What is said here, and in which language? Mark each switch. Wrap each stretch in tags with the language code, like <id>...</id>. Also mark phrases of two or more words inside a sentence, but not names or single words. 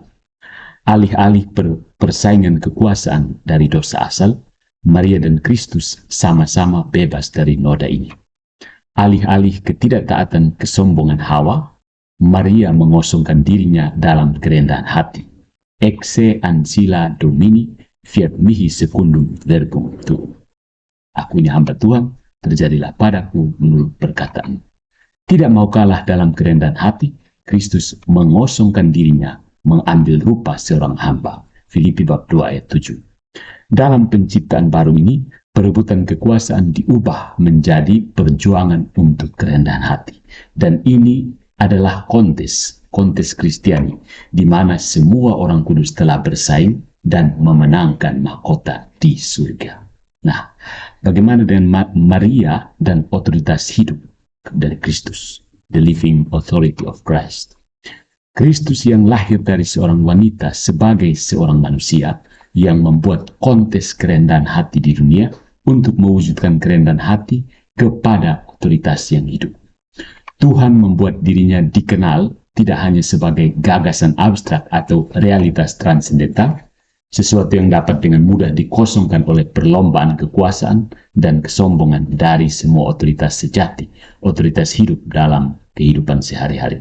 <id>Alih-alih persaingan kekuasaan dari dosa asal, Maria dan Kristus sama-sama bebas dari noda ini. Alih-alih ketidaktaatan kesombongan Hawa, Maria mengosongkan dirinya dalam kerendahan hati.</id> <la>Exe ancilla Domini, fiat mihi secundum verbum tuum.</la> <id>Aku ini hamba Tuhan, terjadilah padaku menurut perkataan. Tidak mau kalah dalam kerendahan hati, Kristus mengosongkan dirinya, mengambil rupa seorang hamba. Filipi bab 2 ayat 7. Dalam penciptaan baru ini, perebutan kekuasaan diubah menjadi perjuangan untuk kerendahan hati. Dan ini adalah kontes Kristiani, di mana semua orang kudus telah bersaing dan memenangkan mahkota di surga. Nah, bagaimana dengan Maria dan otoritas hidup dari Kristus,</id> <en>the living authority of Christ?</en> <id>Kristus yang lahir dari seorang wanita sebagai seorang manusia yang membuat kontes kerendahan hati di dunia untuk mewujudkan kerendahan hati kepada otoritas yang hidup. Tuhan membuat dirinya dikenal tidak hanya sebagai gagasan abstrak atau realitas transendental, sesuatu yang dapat dengan mudah dikosongkan oleh perlombaan kekuasaan dan kesombongan dari semua otoritas sejati, otoritas hidup dalam kehidupan sehari-hari.</id>